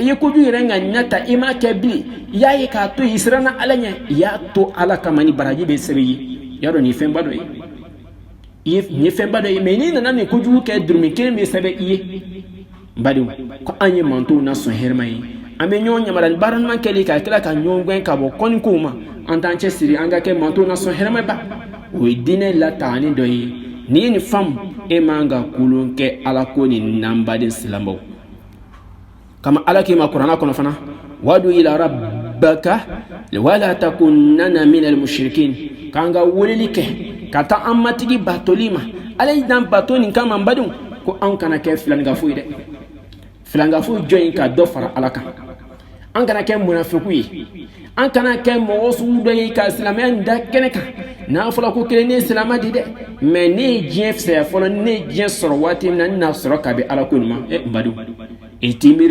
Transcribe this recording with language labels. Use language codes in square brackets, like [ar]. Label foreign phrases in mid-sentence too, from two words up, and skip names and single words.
[bm] ye kojugu yɛrɛ ka ɲa ta i m'a kɛ bilen i y'a ye k'a to i siranna ala ɲɛ i y'a to ala kama ni baraji bɛ sɛbɛn ye y'a dɔn nin fɛnba dɔ ye ni fɛnba dɔ ye mais n'i nana nin kojugu kɛ durumi kelen bɛ sɛbɛn i ye badenw ko an ye mantow na sɔn hɛrɛma ye an bɛ ɲɔgɔn yamara ni baara ɲuman kɛli ka tila ka ɲɔgɔn gɛn ka bɔ kɔnikow ma an t'an cɛsiri an ka kɛ mantow na sɔn hɛrɛma ba o ye diinɛ latagani dɔ ye n'i ye nin faamu e man ka kulon kɛ ala ko nin na n baden silamɛw kama ala k'i ma kuranna kɔnɔ fana [ar] وادع إلى ربك ولا تكونن من المشركين [bm] k'an ka weleli kɛ ka taa an matigi batoli ma ala y'i dan bato nin kama n badenw ko an kana kɛ filanigafo ye dɛ filangafo jɔn ka dɔ fara ala kan an kana kɛ munafiku ye an kana kɛ mɔgɔ sugu dɔ ye ka silamɛya da kɛnɛ kan n'a fɔra ko kelen ne ye silama di dɛ mais ne ye diɲɛ fisaya fɔlɔ ne ye diɲɛ sɔrɔ waati min na ne n'a sɔrɔ ka bɛ ala ko nin ma n badenw i t'i